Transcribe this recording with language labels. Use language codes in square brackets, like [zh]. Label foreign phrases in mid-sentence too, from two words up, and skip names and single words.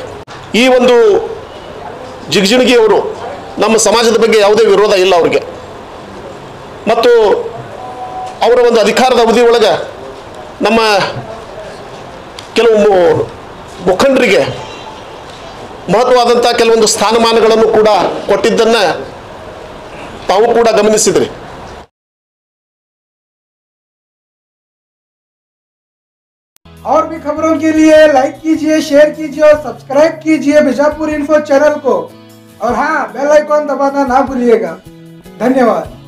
[kn] ಈ ಒಂದು ಜಿಗಜಿಣಗಿಯವರು ನಮ್ಮ ಸಮಾಜದ ಬಗ್ಗೆ ಯಾವುದೇ ವಿರೋಧ ಇಲ್ಲ ಅವ್ರಿಗೆ, ಮತ್ತು ಅವರ ಒಂದು ಅಧಿಕಾರದ ಅವಧಿ ಒಳಗೆ ನಮ್ಮ ಕೆಲವು ಮುಖಂಡರಿಗೆ ಮಹತ್ವವಾದಂಥ ಕೆಲವೊಂದು ಸ್ಥಾನಮಾನಗಳನ್ನು ಕೂಡ ಕೊಟ್ಟಿದ್ದನ್ನು ತಾವು ಕೂಡ ಗಮನಿಸಿದ್ರಿ. [hi] और भी खबरों के लिए लाइक कीजिए, शेयर कीजिए और सब्सक्राइब कीजिए बीजापुर इन्फो चैनल को, और हाँ, [en] bell icon [hi] दबाना ना भूलिएगा। धन्यवाद।